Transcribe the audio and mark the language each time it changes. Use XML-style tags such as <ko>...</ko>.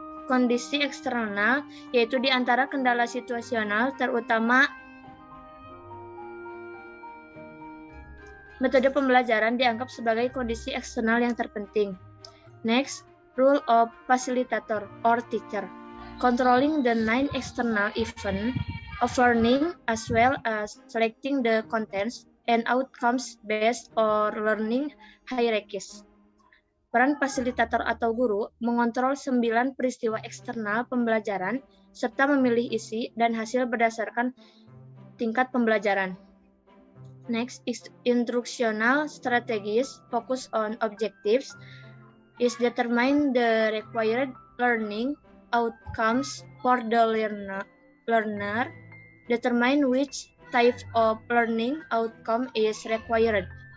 <id>Kondisi eksternal, yaitu di antara kendala situasional, terutama metode pembelajaran dianggap sebagai kondisi eksternal yang terpenting.</id> <en>Next, role of facilitator or teacher. Controlling the 9 external events of learning as well as selecting the contents and outcomes based on learning hierarchies.</en> <id>Peran fasilitator atau guru mengontrol 9 peristiwa eksternal pembelajaran serta memilih isi dan hasil berdasarkan tingkat pembelajaran.</id> <en>Next, instructional strategies focus on objectives is determine the required learning outcomes for the learner, determine which type of learning outcome is required.</en>